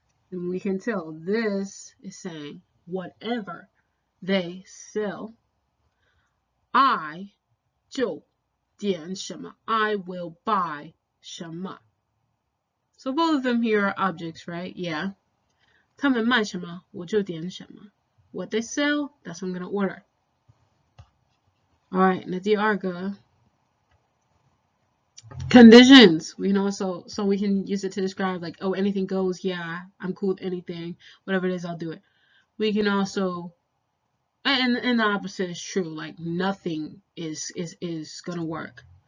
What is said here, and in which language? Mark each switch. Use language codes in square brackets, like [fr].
[en] And we can tell this is saying whatever they sell. I [zh] 就点什么. [en] I will buy 什么. So both of them here are objects, right? Yeah. [zh] 他们卖什么我就点什么. [en] What they sell, that's what I'm going to order. Alright, [zh] 那第二个 [en] conditions. We know so we can use it to describe like, oh, anything goes, yeah, I'm cool with anything. Whatever it is, I'll do it. We can also, and the opposite is true, like nothing is gonna work.